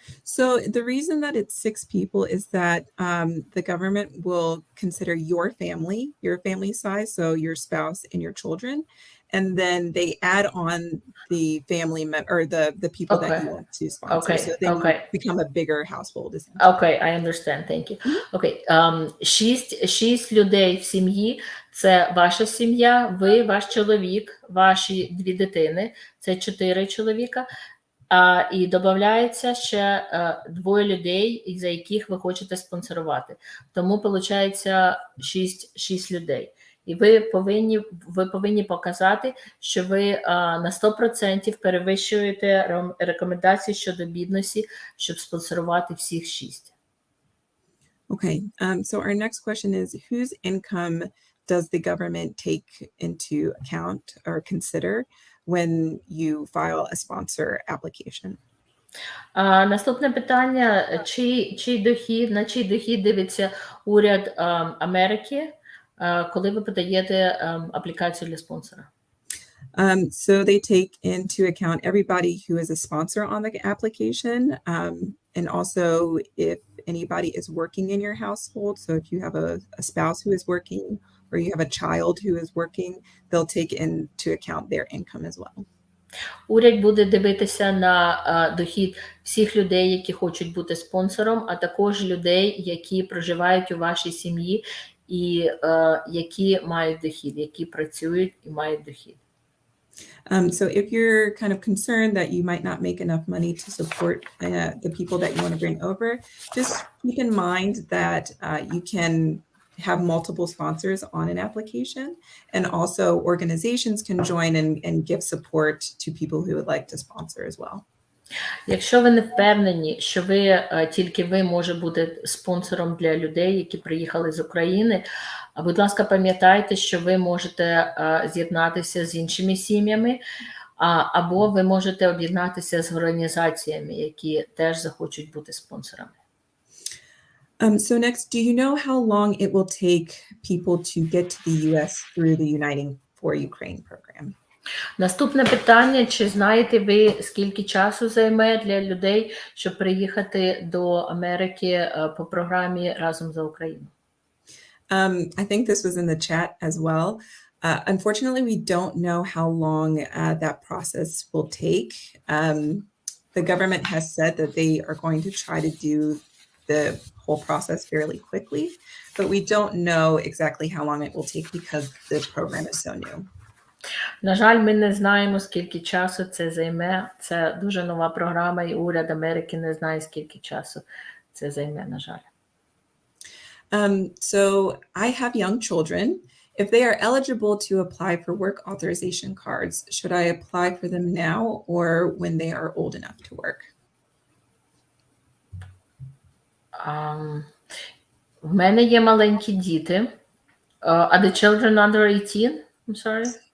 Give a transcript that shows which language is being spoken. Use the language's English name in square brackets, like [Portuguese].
[English] So the reason that it's 6 people is that the government will consider your family size, so your spouse and your children, and then they add on the family or the people that you want to sponsor. So then you become a bigger household. Okay, I understand. Thank you. [Ukrainian] Okay, 6 людей в сім'ї – це ваша сім'я, ви, ваш чоловік, ваші 2 дитини – це 4 чоловіка. І додається ще 2 людей, за яких ви хочете спонсорувати. Тому, виходить, 6 людей. І ви повинні показати, що ви на 100% перевищуєте рекомендації щодо бідності, щоб спонсорувати всіх 6. [English] Okay, so our next question is, whose income does the government take into account or consider when you file a sponsor application? [Ukrainian] Наступне питання, на чий дохід дивиться уряд Америки, коли ви подаєте аплікацію для спонсора? [English] So they take into account everybody who is a sponsor on the application, and also if anybody is working in your household. So if you have a spouse who is working or you have a child who is working, they'll take into account their income as well. [Ukrainian] Уряд буде дивитися на дохід всіх людей, які хочуть бути спонсором, а також людей, які проживають у вашій сім'ї і які мають дохід, які працюють і мають дохід. [English] So if you're kind of concerned that you might not make enough money to support the people that you want to bring over, just keep in mind that you can have multiple sponsors on an application, and also organizations can join and give support to people who would like to sponsor as well. [Ukrainian] Якщо ви не впевнені, що тільки ви може бути спонсором для людей, які приїхали з України, будь ласка, пам'ятайте, що ви можете з'єднатися з іншими сім'ями, або ви можете об'єднатися з організаціями, які теж захочуть бути спонсорами. [English] So next, do you know how long it will take people to get to the US through the Uniting for Ukraine program? [Ukrainian] Наступне питання, чи знаєте ви, скільки часу займе для людей, щоб приїхати до Америки по програмі «Разом за Україну»? [English] I think this was in the chat as well. Unfortunately, we don't know how long that process will take. The government has said that they are going to try to do the whole process fairly quickly, but we don't know exactly how long it will take because the program is so new. [Ukrainian] На жаль, ми не знаємо, скільки часу це займе. Це дуже нова програма, і уряд Америки не знає, скільки часу це займе, на жаль. [English] So I have young children. If they are eligible to apply for work authorization cards, should I apply for them now or when they are old enough to work? [Ukrainian] В мене є маленькі діти. [English] Are the children under 18? I'm sorry?